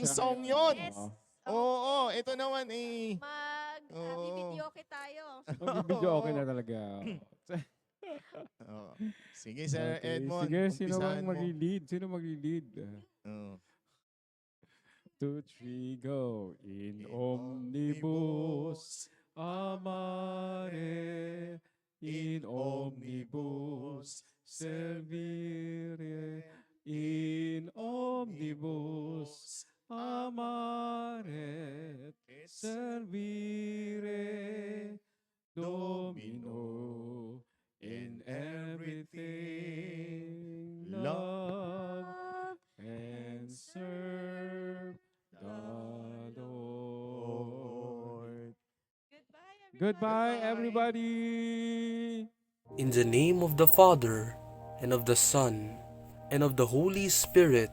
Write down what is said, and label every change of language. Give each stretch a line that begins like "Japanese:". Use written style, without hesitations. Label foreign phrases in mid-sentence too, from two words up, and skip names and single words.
Filipino: siya. song 'yon.
English: Yes.
Filipino: Oo, ito naman eh. Oo. Bibidyoke tayo. Mag-video okay na talaga. Oo. Sige, Sir
English: Okay, Edmond.
Filipino: Sige, sino umpisahan ang mo. mag-lead? Sino mag-lead? Oo.
English: 2, 3, go.
Latin: In In omnibus amare, in omnibus servire, in omnibus amare, servire, Domino,
English: in everything love and serve the Lord. Goodbye, Goodbye, everybody. In the name of the Father, and of the Son, and of the Holy Spirit.